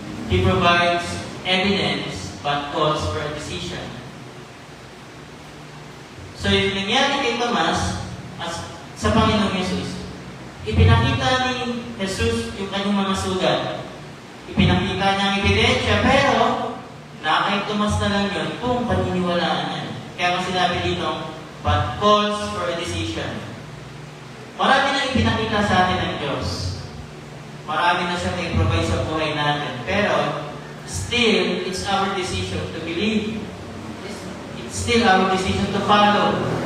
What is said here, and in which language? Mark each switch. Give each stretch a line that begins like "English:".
English: He provides evidence but calls for a decision.
Filipino: So yung nangyari kay Tomas, sa Panginoong Yesus, ipinakita ni Jesus yung kanyang mga sugat. Ipinakita niya ang ebidensya, pero kay Tomas na lang yun kung paniniwalaan niya. Kaya ang sinabi dito,
English: but calls for a decision.
Filipino: Marami na ipinakita sa atin ng Diyos. Marami na siya i-provide sa buhay natin.
English: Pero, still, it's our decision to believe. It's still our decision to follow.